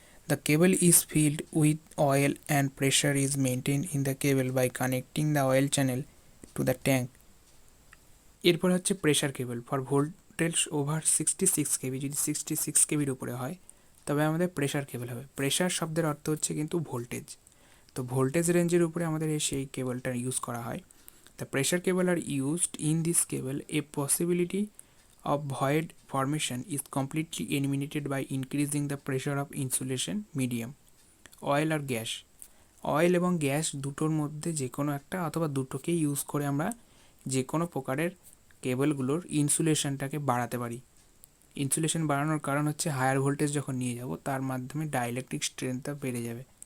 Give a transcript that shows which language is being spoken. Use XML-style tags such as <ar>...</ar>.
<en>The cable is filled with oil and pressure is maintain in the cable by connecting the oil channel to the tank.</en> <bn>এরপর হচ্ছে pressure cable for volt voltage over 66 KV, যদি 66 কেভির উপরে হয় তবে আমাদের pressure কেবল হবে। Pressure শব্দের অর্থ হচ্ছে কিন্তু ভোল্টেজ, তো ভোল্টেজ রেঞ্জের উপরে আমাদের সেই কেবলটা ইউজ করা হয়।</bn> <en>The pressure cable are used in this cable, a possibility of void formation is completely eliminated by increasing the pressure of insulation medium, oil or gas.</en> <bn>Oil এবং গ্যাস দুটোর মধ্যে যে কোনো একটা অথবা দুটোকেই ইউজ করে আমরা যে কোনো প্রকারের কেবলগুলোর ইনসুলেশনটাকে বাড়াতে পারি। ইনসুলেশন বাড়ানোর কারণ হচ্ছে হায়ার ভোল্টেজ যখন নিয়ে যাব তার মাধ্যমে ডাইইলেকট্রিক স্ট্রেংথটা বেড়ে যাবে।</bn>